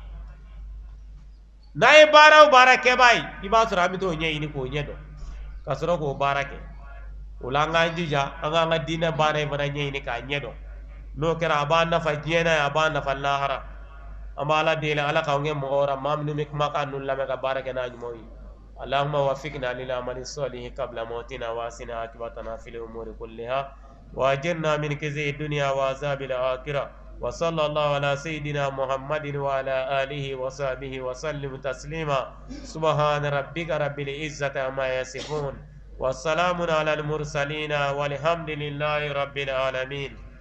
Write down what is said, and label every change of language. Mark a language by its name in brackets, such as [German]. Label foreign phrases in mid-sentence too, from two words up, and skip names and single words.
[Bambara] n'a ye baara o baara kɛbaa ye i b'a sɔrɔ an bɛ t'o ɲɛɲini k'o ɲɛdɔn ka sɔrɔ k'o baara kɛ o la an k'an jija an k'an ka diinɛ baara in fana ɲɛɲini k'a ɲɛdɔn n'o kɛra a b'an nafa diɲɛ na ye a b'an nafa lahara an b'a ala deli ala k'an kɛ mɔgɔ wɛrɛ maa minnu bɛ kumakan ninnu lamɛn ka baara kɛ n'a ɲumanw ye [Arabic] اللهم وفقنا للعمل الصالح قبل موتنا واسنا عاقبتنا في الامور كلها واجرنا من خزي الدنيا وعذاب الاخره وصلى الله على سيدنا محمد وعلى اله وصحبه وسلم تسليما سبحان ربك رب العزه عما يصفون والسلام على المرسلين والحمد لله رب العالمين.